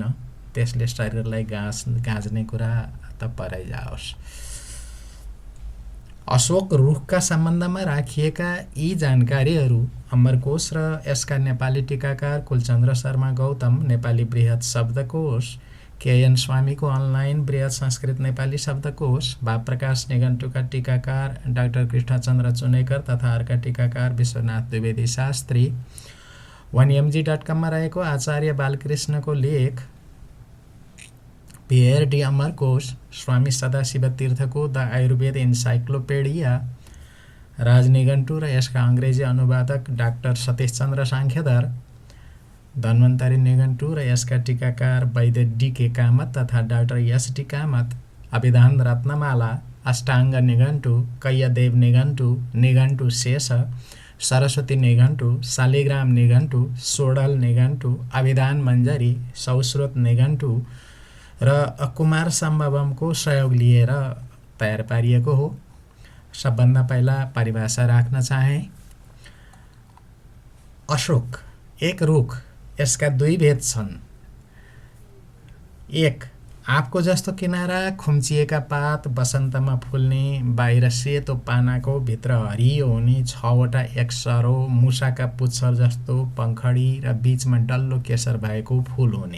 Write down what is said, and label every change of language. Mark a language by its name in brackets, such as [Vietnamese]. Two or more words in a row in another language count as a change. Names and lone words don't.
[Nepali] त्यसले शरीरलाई गाँच्ने कुरा त परै जाओस्। अशोक रुखका सम्बन्धमा राखिएका यी जानकारीहरू अमरकोश र यसका नेपाली टीकाकार कुलचन्द्र शर्मा गौतम, नेपाली बृहत शब्दकोश, केएन स्वामीको अनलाइन बृहत संस्कृत नेपाली शब्दकोश, भावप्रकाश निघण्टुका टीकाकार डाक्टर कृष्णचन्द्र चुनेकर तथा अर्का टीकाकार विश्वनाथ द्विवेदी शास्त्री, 1mg.com मा रहेको आचार्य बालकृष्णको लेख, PhD अमरकोश, स्वामी सदाशिव तीर्थको द आयुर्वेद इन्साइक्लोपेडिया, राजनिघण्टु र यसका अङ्ग्रेजी अनुवादक डाक्टर सतीश चन्द्र साङ्ख्यधर, धन्वन्तरी निघण्टु र यसका टीकाकार वैद्य DK कामत तथा डाक्टर SD कामत, अभिधान रत्नमाला, अष्टाङ्ग निघण्टु, कैयदेव निघण्टु, निघण्टु शेष, सरस्वती निघण्टु, शालिग्राम निघण्टु, सोडल निघण्टु, अभिधान मञ्जरी, सौस्रोत निघण्टु र कुमार सम्भवमको सहयोग लिएर तयार पारिएको हो। सबभन्दा पहिला परिभाषा राख्न चाहे। अशोक एक रुख, यसका दुई भेद छन्। एक, आँपको जस्तो किनारा, खुम्चिएका पात, वसन्तमा फुल्ने, बाहिर सेतो पानाको भित्र हरियो हुने 6वटा एकसरो मुसाका पुच्छर जस्तो पंखडी र बीचमा डल्लो केसर भएको फूल हुने।